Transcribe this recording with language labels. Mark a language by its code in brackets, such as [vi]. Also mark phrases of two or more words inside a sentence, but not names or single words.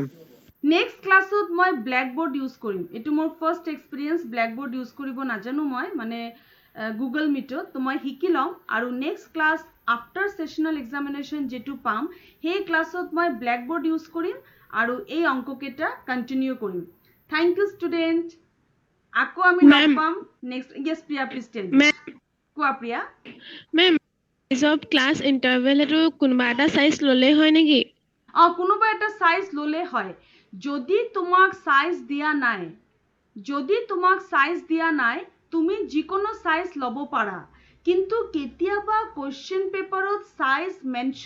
[as] নেক্সট ক্লাছত মই [en] blackboard use [as] কৰিম এটো মোৰ [en] first experience blackboard use [as] কৰিব নাজানো মই মানে গুগল মিটত তো মই শিকি লম আৰু নেক্সট ক্লাছ [en] after sessional examination [as] যেটো পাম সেই ক্লাছত মই [en] blackboard use [as] কৰিম আৰু এই অংককেইটা কন্টিনিউ কৰিম [en] thank you student [as] আকৌ আমি লগ Ma'am. [en] পাম next yes Priya please tell [as] মেম কোৱা প্রিয়া মেম সব [en] class interval [as] এটো কোনোবা এটা সাইজ ললে হয় নেকি কোনোবা এটা সাইজ ললে হয় যদি তোমাক সাইজ দিয়া নাই তুমি যিকোনো সাইজ লব পাৰা কিন্তু কেতিয়াবা [en] question paperত size mention